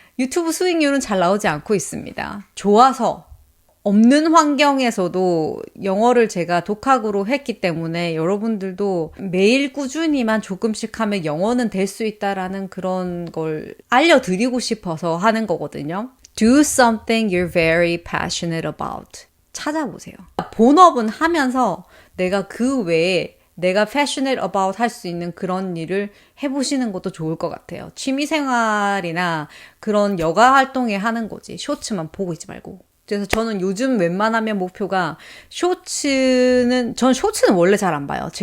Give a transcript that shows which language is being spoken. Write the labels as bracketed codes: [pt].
[ko] 유튜브 수익률은 잘 나오지 않고 있습니다. 좋아서 없는 환경에서도 영어를 제가 독학으로 했기 때문에 여러분들도 매일 꾸준히만 조금씩 하면 영어는 될 수 있다라는 그런 걸 알려드리고 싶어서 하는 거거든요. [en] Do something you're very passionate about. [ko] 찾아보세요. 본업은 하면서 내가 그 외에 내가 [en] passionate about [ko] 할 수 있는 그런 일을 해보시는 것도 좋을 것 같아요. 취미생활이나 그런 여가 활동에 하는 거지. 쇼츠만 보고 있지 말고. 그래서 저는 요즘 웬만하면 목표가 전 쇼츠는 원래 잘 안 봐요.